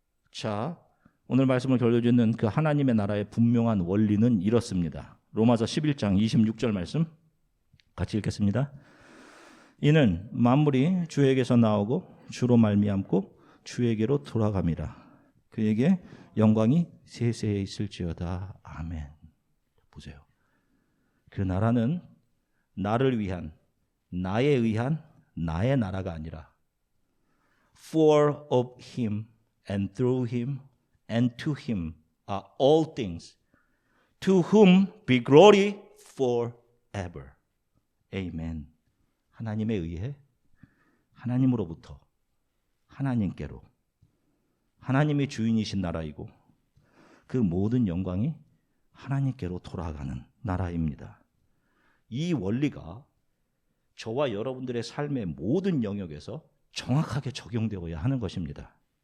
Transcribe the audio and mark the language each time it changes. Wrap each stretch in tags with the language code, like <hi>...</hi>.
<ko>자, 오늘 말씀을 결론짓는 그 하나님의 나라의 분명한 원리는 이렇습니다. 로마서 11장 26절 말씀 같이 읽겠습니다. 이는 만물이 주에게서 나오고 주로 말미암고 주에게로 돌아감이라. 그에게 영광이 세세에 있을지어다. 아멘. 보세요. 그 나라는 나를 위한, 나에 의한 나의 나라가 아니라</ko> <en>For of him and through him and to him are all things, to whom be glory forever. Amen.</en> <ko>하나님에 의해 하나님으로부터 하나님께로 하나님이 주인이신 나라이고 그 모든 영광이 하나님께로 돌아가는 나라입니다. 이 원리가 저와 여러분들의 삶의 모든 영역에서 정확하게 적용되어야 하는 것입니다.</ko>